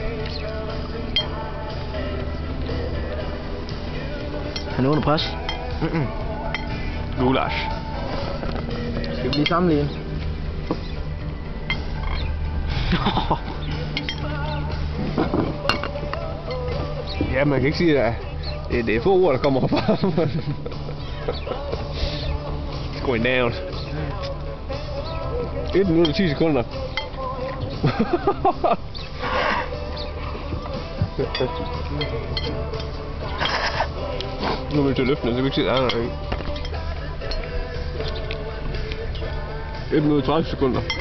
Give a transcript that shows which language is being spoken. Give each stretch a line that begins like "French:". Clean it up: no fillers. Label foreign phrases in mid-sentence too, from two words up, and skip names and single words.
Danish: Han er under pres. Gulasch. Skal vi lige sammenligne? Ja, man kan ikke sige, at det er få ord, der kommer fra.
English: It's going down.
Danish: 1 minut og 10 sekunder. Nu er vi til at løfte den, så vi ikke se det andet. 1 minut og 30 sekunder.